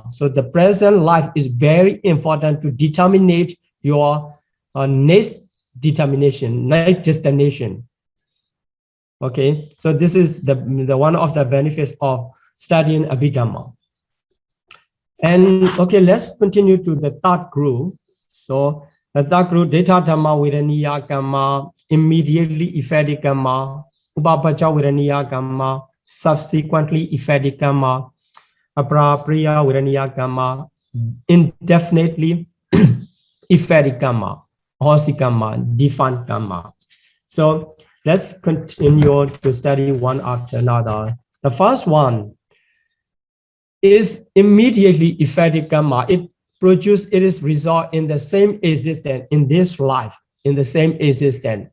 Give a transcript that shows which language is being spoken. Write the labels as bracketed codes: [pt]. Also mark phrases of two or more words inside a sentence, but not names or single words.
[en] So the present life is very important to determine your next destination. Okay, so this is the one of the benefits of studying Abhidhamma. And okay, let's continue to the third group. So the third group, [pi] Data Dhamma Viraniya Kamma, [en] immediately effective Kamma, [pi] Upapacha Viraniya Kamma, [en] subsequently effective Kamma, [pi] Aprapriya Viraniya Kamma, [en] indefinitely effective Kamma, [pi] Hosi Kamma, [en] defined Kamma. So let's continue to study one after another. The first one is immediately effective Kamma. It produces its result in the same existence in this life, in the same existence.